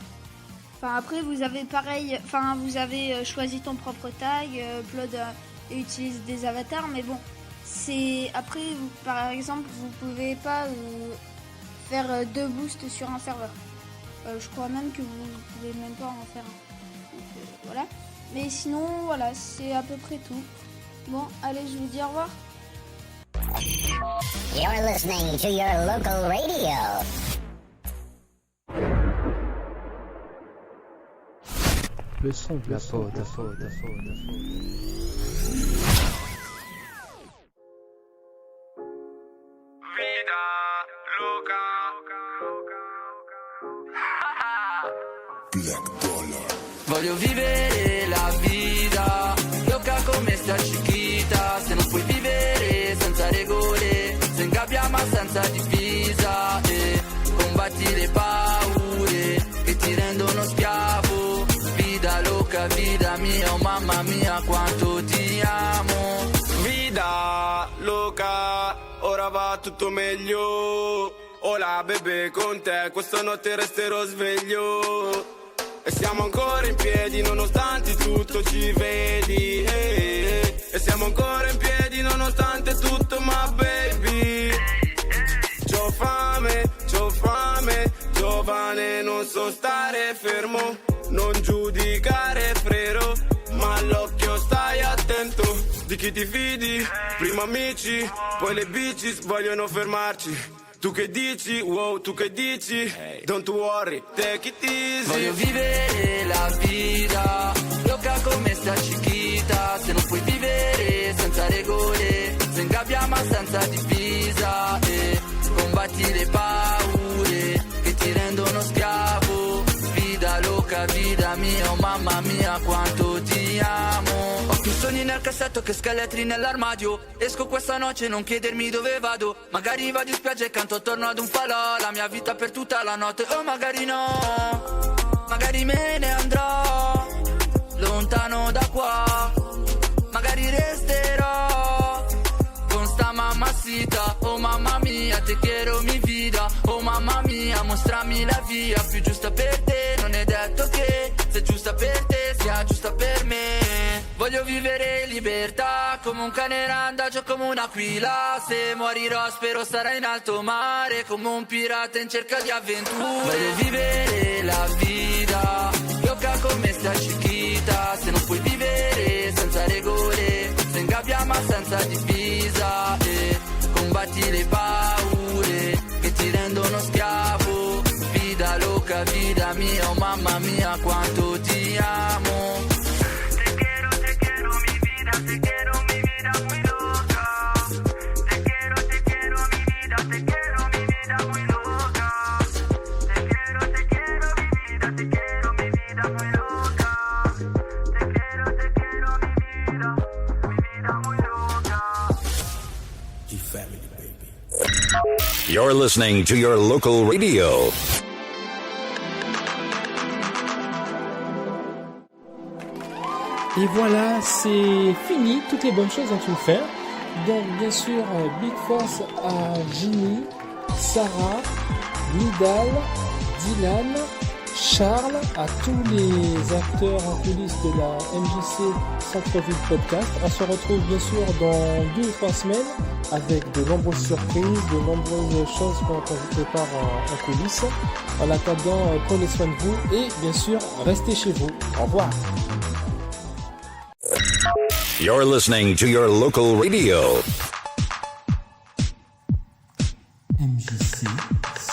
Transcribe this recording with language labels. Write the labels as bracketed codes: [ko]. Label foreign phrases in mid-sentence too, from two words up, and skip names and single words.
[fr] Enfin après vous avez pareil, vous avez choisi ton propre tag, upload et utilise des avatars, mais bon, c'est après par exemple vous pouvez pas faire 2 boosts sur un serveur. Je crois même que vous pouvez même pas en faire un. Donc, voilà. Mais sinon voilà, c'est à peu près tout. Bon, allez, je vous dis au revoir. [en] You're listening to your local radio. [fr] Le son de la faute. [it] Voglio vivere la vita loca come sta chiquita. Se non puoi vivere senza regole, se ingabbia ma senza difesa, e combatti le paure che ti rendono schiavo. [es] Vida loca, vida mia, [it] oh mamma mia quanto ti amo. [es] Vida loca, [it] ora va tutto meglio. Hola bebè, con te questa notte resterò sveglio. E siamo ancora in piedi nonostante tutto, ci vedi, E siamo ancora in piedi nonostante tutto, ma baby. C'ho fame, giovane, non so stare fermo. Non giudicare frero, ma l'occhio sta di chi ti fidi? Prima amici, poi le bitches vogliono fermarci. Tu che dici? Wow, tu che dici? [en] Don't worry, take it easy. [it] Voglio vivere la vita loca come sta chiquita. Se non puoi vivere senza regole, se ingabbia ma senza divisa, e combatti le paure che ti rendono schiavo. [es] Vida loca, vida mia, [it] oh mamma mia quanto ti amo. Ho più sogni nel cassetto che scheletri nell'armadio. Esco questa notte, non chiedermi dove vado. Magari vado in spiaggia e canto attorno ad un falò. La mia vita per tutta la notte, o magari no. Magari me ne andrò lontano da qua. Magari resterò con sta mamacita. Oh mamma mia, [es] te quiero mi vida. [it] Oh mamma mia, mostrami la via più giusta per te. Non è detto che se giusta per te sia giusta per me. Voglio vivere in libertà come un cane randagio, come un'aquila. Se morirò spero sarà in alto mare, come un pirata in cerca di avventure. Voglio vivere la vita loca come sta chiquita. Se non puoi vivere senza regole, se ingabbia ma senza divisa, e combatti le paure che ti rendono schiavo. [es] Vida loca, vida mia, [it] oh mamma mia quanto ti amo. [es] Te quiero mi vida muy loca. Te quiero mi vida, te quiero mi vida muy loca. Te quiero mi vida, te quiero mi vida muy loca. Te quiero mi vida muy loca. [en] G-Family, baby. You're listening to your local radio. [fr] Et voilà, c'est fini, toutes les bonnes choses ont une fin. Donc bien sûr, [en] Big Force [fr] à Ginny, Sarah, Nidal, Dylan, Charles, à tous les acteurs en coulisses de la MJC Centre-Ville Podcast. On se retrouve bien sûr dans 2 ou 3 semaines avec de nombreuses surprises, de nombreuses choses qu'on vous prépare en coulisses. En attendant, prenez soin de vous et bien sûr, restez chez vous. Au revoir. [en] You're listening to your local radio. MJC